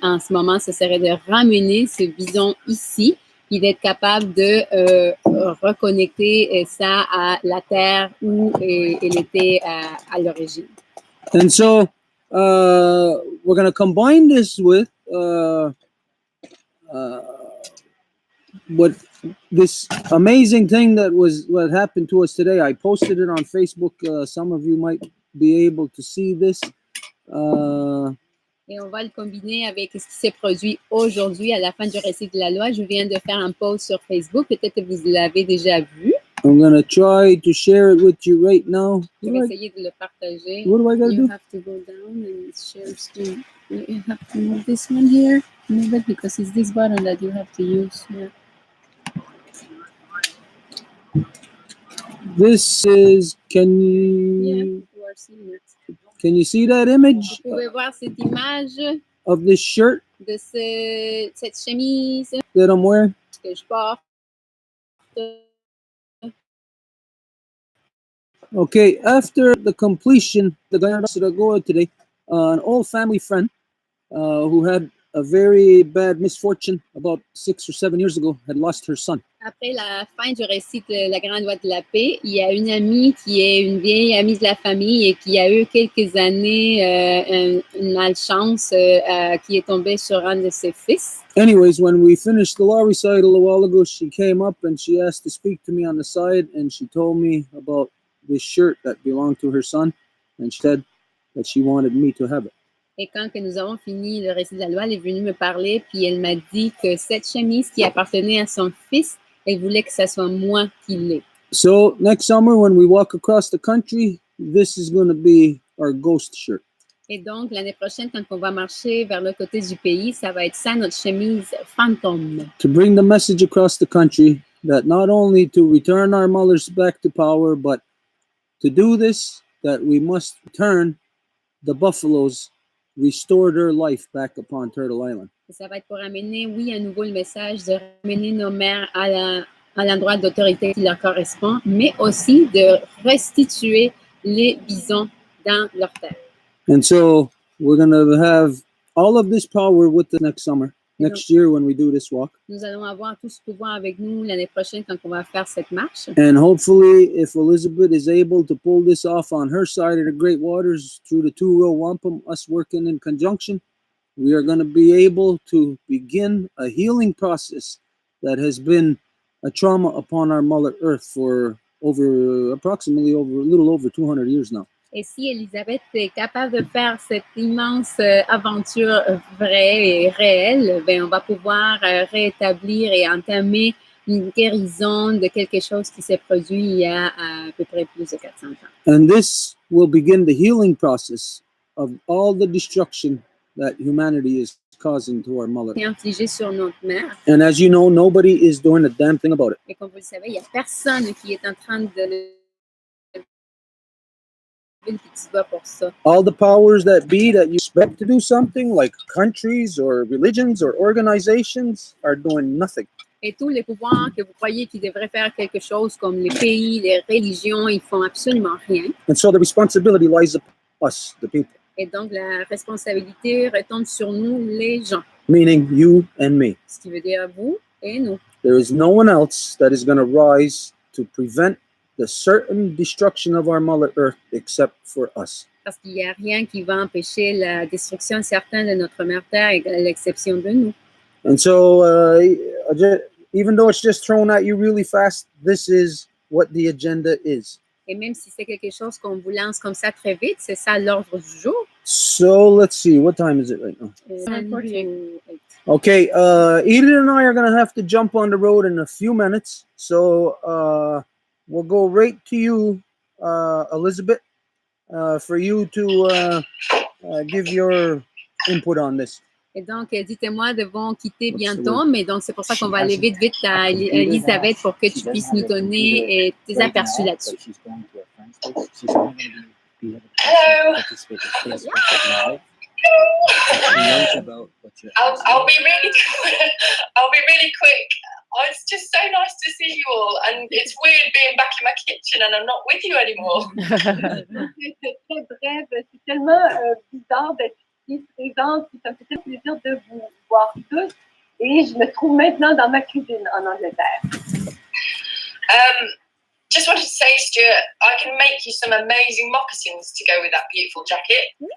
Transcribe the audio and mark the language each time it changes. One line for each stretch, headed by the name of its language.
French: En ce moment, ce serait de ramener ce bison ici et d'être capable de reconnecter ça à la terre où elle était à l'origine.
English: And so we're going to combine this with what this amazing thing what happened to us today. I posted it on Facebook. Some of you might be able to see this.
French: Et on va le combiner avec ce qui s'est produit aujourd'hui à la fin du récit de la loi. Je viens de faire un post sur Facebook. Peut-être que vous l'avez déjà vu.
English: I'm going to try to share it with you right now.
French: Je vais essayer de le partager.
English: What do I got to You do? have to go down and share screen. You have to move this one here. Move it because it's this button that you have to use here. This is, Yeah, you are seeing it. can you see that image
French: Vous pouvez voir cette image
English: of this shirt
French: de cette chemise
English: that I'm wearing?
French: que je porte.
English: Okay, after the completion, the guy that go out today, an old family friend who had a very bad misfortune about 6 or 7 years ago had lost her son.
French: Après la fin du récit de la Grande Loi de la Paix, il y a une amie qui est une vieille amie de la famille et qui a eu quelques années une malchance qui est tombée sur un de ses fils.
English: Anyways, when we finished the law recital a while ago, she came up and she asked to speak to me on the side, and she told me about this shirt that belonged to her son, and she said that she wanted me to have it.
French: Et quand que nous avons fini le récit de la loi, elle est venue me parler, puis elle m'a dit que cette chemise qui appartenait à son fils, elle voulait que ce soit moi qui l'ai.
English: So next summer, when we walk across the country, this is going to be our ghost shirt.
French: Et donc, l'année prochaine, quand on va marcher vers le côté du pays, ça va être ça, notre chemise fantôme.
English: To bring the message across the country that not only to return our mothers back to power, but to do this, that we must return the buffaloes, restore their life back upon Turtle Island.
French: Et ça va être pour amener, oui, à nouveau le message de ramener nos mères à l'endroit d'autorité qui leur correspond, mais aussi de restituer les bisons dans leur terre.
English: And so we're going to have all of this power with us next summer, next year when we do this walk.
French: Nous allons avoir tout ce pouvoir avec nous l'année prochaine quand on va faire cette marche.
English: And hopefully, if Elizabeth is able to pull this off on her side of the Great Waters through the two-row wampum, us working in conjunction, we are going to be able to begin a healing process that has been a trauma upon our Mother Earth for approximately a little over 200 years now.
French: Et si Elisabeth est capable de faire cette immense aventure vraie et réelle, ben on va pouvoir rétablir et entamer une guérison de quelque chose qui s'est produit il y a à peu près plus de 400 ans.
English: And this will begin the healing process of all the destruction that humanity is causing to our mother.
French: Et infligé sur notre mère.
English: And as you know, nobody is doing a damn thing about it.
French: Et comme vous le savez, il n'y a personne qui est en train de le petit doigt pour ça.
English: All the powers that be that you expect to do something, like countries or religions or organizations, are doing nothing.
French: Et tous les pouvoirs que vous croyez qu'ils devraient faire quelque chose, comme les pays, les religions, ils font absolument rien.
English: And so the responsibility lies upon us, the people.
French: Et donc, la responsabilité retombe sur nous, les gens.
English: Meaning you and me.
French: Ce qui veut dire vous et nous.
English: There is no one else that is going to rise to prevent the certain destruction of our Mother Earth except for us.
French: Parce qu'il n'y a rien qui va empêcher la destruction certaine de notre mère Terre, à l'exception de nous.
English: And so, even though it's just thrown at you really fast, this is what the agenda is.
French: Et même si c'est quelque chose qu'on vous lance comme ça très vite, c'est ça l'ordre du jour.
English: So let's see, what time is it right now? 7:48. Okay, Edith and I are going to have to jump on the road in a few minutes. So we'll go right to you, Elizabeth, for you to give your input on this.
French: Et donc, dites-moi, devons quitter bientôt, mais donc c'est pour ça qu'on va aller vite à Elisabeth pour que tu puisses nous donner tes aperçus là-dessus.
English: Hello. I'll be really quick. Oh, it's just so nice to see you all, and it's weird being back in my kitchen and I'm not with you anymore.
French: C'est très bref, c'est tellement bizarre d'être ici présente, ça me fait très plaisir de vous voir tous. Et je me trouve maintenant dans ma cuisine en Angleterre.
English: Just wanted to say, Stuart, I can make you some amazing moccasins to go with that beautiful jacket.